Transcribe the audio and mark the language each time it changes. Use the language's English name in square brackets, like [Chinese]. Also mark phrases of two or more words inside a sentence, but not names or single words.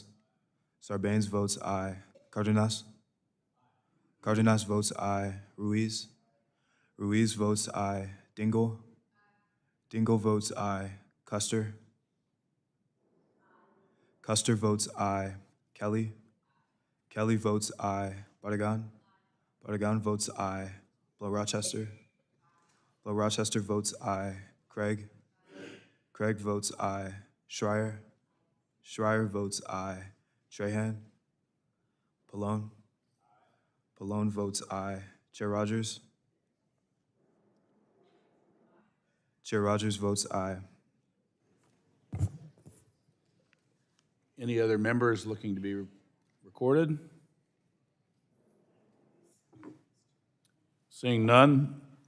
[English] Sarbanes votes aye. Cardenas? Cardenas votes aye. Ruiz? Ruiz votes aye. Dingle? Dingle votes aye. Custer? Custer votes aye. Kelly? Kelly votes aye. Bardagan? Bardagan votes aye. Blow Rochester? Blow Rochester votes aye. Craig? Craig votes aye. Schreier? Schreier votes aye. Trahan? Pallone? Pallone votes aye. Chair Rogers? Chair Rogers votes aye. Any other members looking to be recorded? Seeing none.